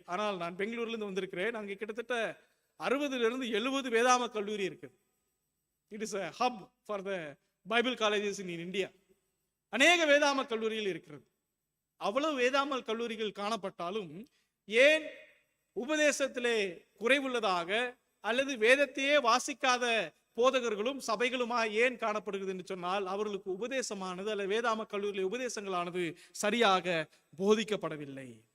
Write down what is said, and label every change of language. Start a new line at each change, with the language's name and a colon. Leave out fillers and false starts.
Tamil: ஆனால் நான் பெங்களூர்ல இருந்து வந்திருக்கிறேன். அங்கே கிட்டத்தட்ட 60 to 70 வேதாம கல்லூரி இருக்குது.
English: It is a hub for the Bible colleges in India.
Tamil: அநேக வேதாம கல்லூரிகள் இருக்கிறது. அவ்வளவு வேதாமல் கல்லூரிகள் காணப்பட்டாலும் ஏன் உபதேசத்திலே குறைவுள்ளதாக அல்லது வேதத்தையே வாசிக்காத போதகர்களும் சபைகளுமா ஏன் காணப்படுகிறது என்று சொன்னால், அவர்களுக்கு உபதேசமானது அல்லது வேதாம கல்லூரியில் உபதேசங்களானது சரியாக போதிக்கப்படவில்லை.